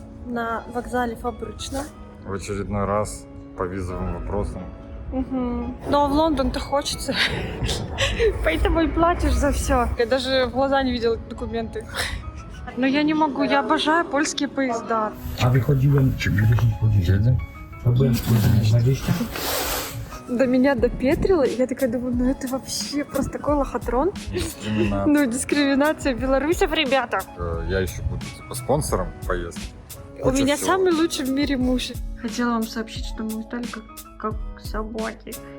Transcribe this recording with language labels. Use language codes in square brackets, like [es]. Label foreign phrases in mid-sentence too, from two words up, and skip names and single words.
[ru] на вокзале Фабрична. В очередной раз по визовым вопросам. Угу. Но в Лондон-то хочется. Поэтому и платишь за все. Я даже в глаза не видела документы. Но я не могу, я обожаю польские поезда. [pl] A wychodziłem 10 godzin. To byłem spóźniony 20. [ru] До меня допетрило, и я такая думаю, ну это вообще просто такой лохотрон. Дискриминация. Ну, дискриминация белорусов, ребята. Я еще буду типа спонсором поездки. У Куча меня всего. самый лучший в мире муж. Хотела вам сообщить, что мы устали как собаки.